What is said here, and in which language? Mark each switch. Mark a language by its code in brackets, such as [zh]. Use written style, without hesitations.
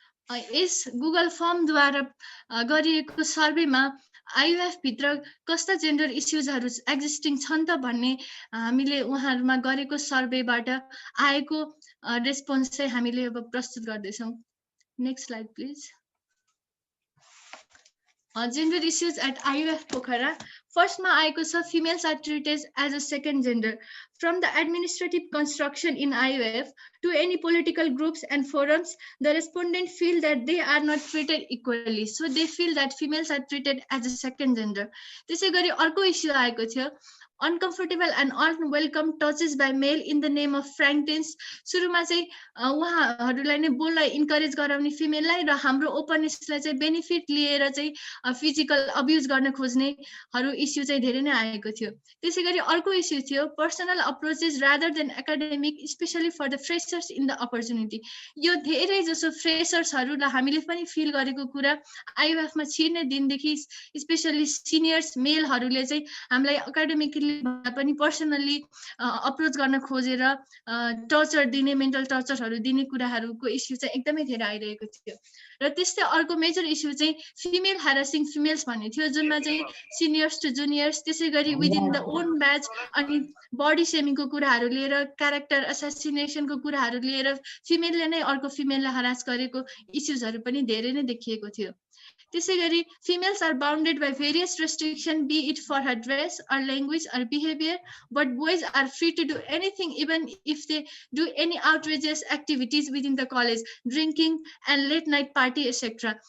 [ne] यस Google फर्मद्वारा गरिएको सर्वेमा आइयुएफ भित्र कस्ता जेन्डर इस्युजहरू एक्जिस्टिङ छन् त भन्ने हामीले उहाँहरूमा गरेको सर्वेबाट आएको रेस्पोन्स चाहिँ हामीले अब प्रस्तुत गर्दैछौँ। [en] Next slide please. Gender issues at IUF Pokhara. Firstमा [ne] आएको छ, [en] females are treated as a second gender. From the administrative construction in IUF to any political groups and forums, the respondents feel that they are not treated equally. So they feel that females are treated as a second gender. [ne] त्यसै गरी अर्को issue आएको थियो, [en] uncomfortable and unwelcome touches by male in the name of frankness. [ne] सुरुमा चाहिँ उहाँहरूलाई नै बोल्न इन्करेज गराउने फिमेललाई र हाम्रो ओपननेसलाई चाहिँ बेनिफिट लिएर चाहिँ फिजिकल अब्युज गर्न खोज्नेहरू इस्यु चाहिँ धेरै नै आएको थियो। त्यसै गरी अर्को इस्यु थियो, [en] Personal approaches rather than academic, specially for the freshers in the opportunity. [ne] यो धेरै जसो फ्रेसर्सहरूलाई हामीले पनि फिल गरेको कुरा, आइयुएफमा छिर्ने दिनदेखि स्पेसली सिनियर्स मेलहरूले चाहिँ हामीलाई एकाडेमिकली पनि पर्सनली अप्रोच गर्न खोजेर टर्चर दिने, मेन्टल टर्चरहरू दिने कुराहरूको इस्यु चाहिँ एकदमै धेरै आइरहेको थियो। र त्यस्तै अर्को मेजर इस्यु चाहिँ फिमेल ह्यारासिङ फिमेल्स भन्ने थियो, जुनमा चाहिँ सिनियर्स टु जुनियर्स, त्यसै गरी [en] within the own batch [ne] अनि बडी सेमिङको कुराहरू लिएर, क्यारेक्टर एसासिनेसनको कुराहरू लिएर फिमेलले नै अर्को फिमेललाई हरास गरेको इस्युजहरू पनि धेरै नै देखिएको थियो। त्यसै गरी [en] females are bounded by various restrictions, be it for her dress or language or behavior, but boys are free to do anything even if they do any outrageous activities within the college, drinking and late night party etc.